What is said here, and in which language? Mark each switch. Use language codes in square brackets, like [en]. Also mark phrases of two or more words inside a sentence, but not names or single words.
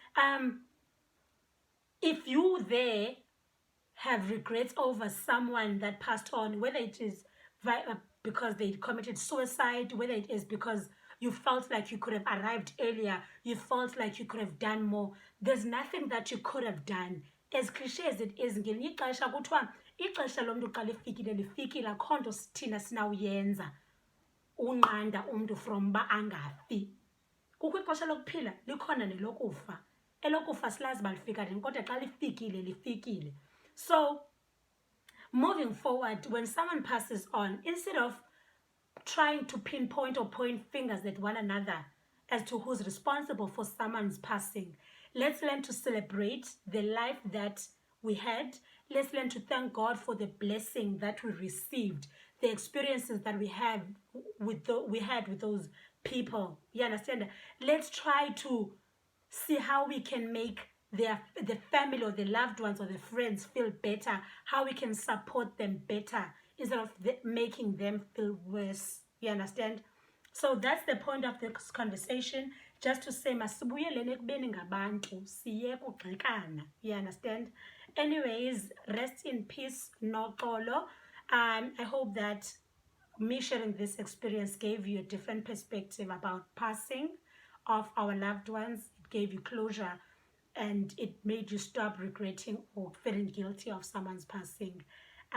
[en] If you there have regrets over someone that passed on, whether it is because they committed suicide, whether it is because you felt like you could have arrived earlier, you felt like you could have done more, there's nothing that you could have done. As cliche as it is, [xh] ngelinye ixesha kuthiwa ixesha lomntu xa lifikile lifikile, akho nto thina sinawuyenza unqanda umntu from uba angafi. Kukho ixesha lokuphila, likhona nelokufa. Elokufa silazi uba lifika nini, kodwa xa lifikile lifikile. [en] So moving forward, when someone passes on, instead of trying to pinpoint or point fingers at one another as to who's responsible for someone's passing, let's learn to celebrate the life that we had. Let's learn to thank God for the blessing that we received, the experiences that we had with those people. You understand? Let's try to see how we can make the family or the loved ones or the friends feel better, how we can support them better instead of making them feel worse. You understand? So that's the point of this conversation, just to say [xh] masibuyeleni ekubeni ngabantu, siyeke ugxekana. [en] You understand? Anyways, rest in peace, Noxolo. I hope that me sharing this experience gave you a different perspective about passing of our loved ones. It gave you closure, and it made you stop regretting or feeling guilty of someone's passing.